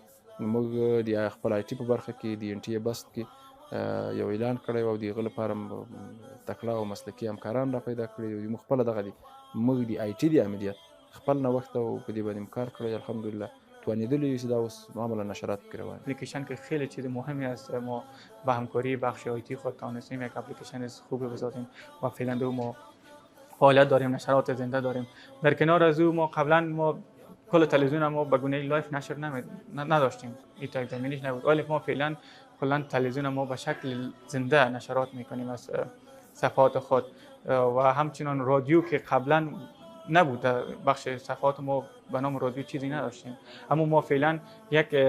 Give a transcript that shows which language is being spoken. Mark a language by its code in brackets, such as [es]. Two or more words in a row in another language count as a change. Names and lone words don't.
[ps] موږ د خپل آی ټي په برخه کې د ان ټي ای بست کې یو اعلان کړی و او د هغه لپاره تکړه او مسلکي همکاران را پیدا کړي دي. موږ خپله دغه موږ د آی ټي د عملیات خپل نوښت او په دې باندې کار کړی الحمدلله توانیدلی یو چې دا اوس معمولا نشرات پکې روان. [fa] اپلیکیشن که خیلی چیز مهمی است. ما با همکاری بخش آی تی خود توانستیم یک اپلیکیشن خوبی بسازیم و فعلا دو ما فعالیت داریم، نشرات زنده داریم. در کنار از او ما قبلا ما کل تلویزیون ما به گونه لایف نشر نداشتیم، این تا زمینش نبود، ولی ما فعلا کلا تلویزیون ما به شکل زنده نشرات میکنیم از صفحات خود و همچنان رادیو که قبلا نبود بخش صفحات ما به نام رادیو چیزی نداشتیم، اما ما فعلا یک